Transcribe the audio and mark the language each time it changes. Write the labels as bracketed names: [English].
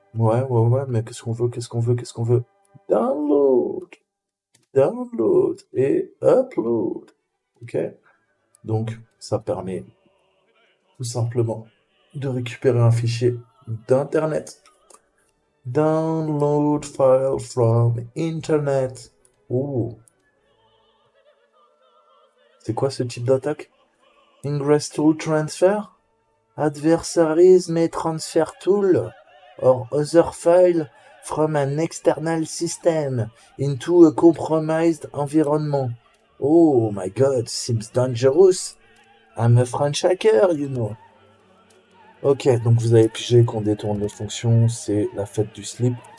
[French] Ouais, mais qu'est-ce qu'on veut? Download! Download et upload. Ok? Donc, ça permet tout simplement de récupérer un fichier d'Internet. [English] Download file from Internet. [French] Oh, c'est quoi ce type d'attaque? [English] Ingress tool transfer? Adversaries may transfer tool or other file from an external system into a compromised environment. Oh my god, seems dangerous. I'm a French hacker, you know. [French] Ok, donc vous avez pigé qu'on détourne les fonctions, c'est la fête du slip.